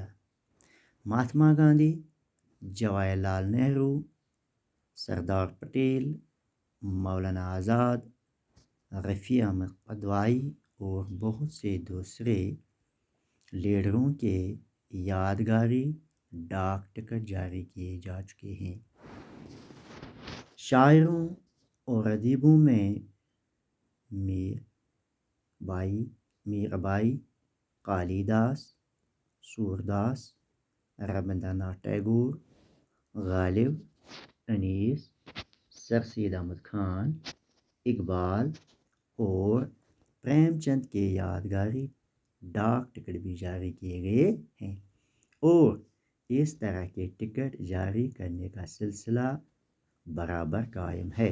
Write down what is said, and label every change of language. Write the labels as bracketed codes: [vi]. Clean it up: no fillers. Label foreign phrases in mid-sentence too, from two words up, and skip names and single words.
[ur] مہاتما گاندھی، جواہر لال نہرو، سردار پٹیل، مولانا آزاد، رفیع احمد قدوائی اور بہت سے دوسرے لیڈروں کے یادگاری ڈاک ٹکٹ جاری کیے جا چکے ہیں. شاعروں اور ادیبوں میں میر ابائی، کالی داس، سورداس، ربندر ناتھ ٹیگور، غالب، انیس، سر سید احمد خان، اقبال اور پریم چند کے یادگاری ڈاک ٹکٹ بھی جاری کیے گئے ہیں اور اس طرح کے ٹکٹ جاری کرنے کا سلسلہ برابر قائم ہے.